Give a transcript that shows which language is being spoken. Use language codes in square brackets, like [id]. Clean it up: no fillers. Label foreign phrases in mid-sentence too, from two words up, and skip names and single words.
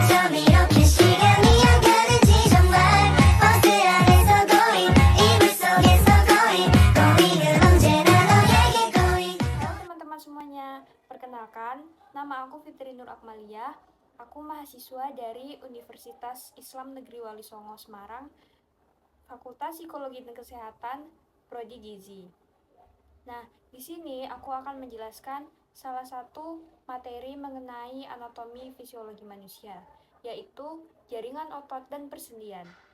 [ko] 이렇게 시간이 안 가는지 정말 버스 안에서 going 이불 속에서 going 언제나 너에게 going. [id] Halo teman-teman semuanya, perkenalkan, nama aku Fitri Nur Akmalia. Aku mahasiswa dari Universitas Islam Negeri Wali Songo Semarang, Fakultas Psikologi dan Kesehatan, Prodi Gizi. Nah, di sini aku akan menjelaskan salah satu materi mengenai anatomi fisiologi manusia, yaitu jaringan otot dan persendian.